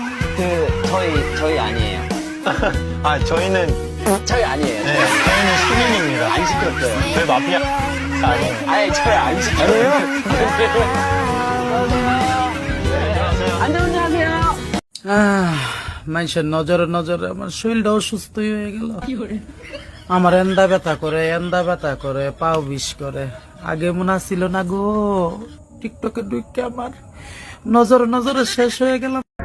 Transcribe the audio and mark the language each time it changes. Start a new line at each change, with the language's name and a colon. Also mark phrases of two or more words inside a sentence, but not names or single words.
Korean: 저희 아니에요. 아 저희는 저희 아니에요. 네, 저희는 시민입니다. 안 시켰어요. 저희 마피아 아니에요. 아니 저희 안 시켜요.
Bangla: মানুষের নজরে নজরে আমার শরীরটা অসুস্থ হয়ে গেল। আমার এন্দা ব্যথা করে, পাও বিষ করে। আগে মনে ছিল না গো, টিকটকে ঢুকে আমার নজরে নজরে শেষ হয়ে গেলাম।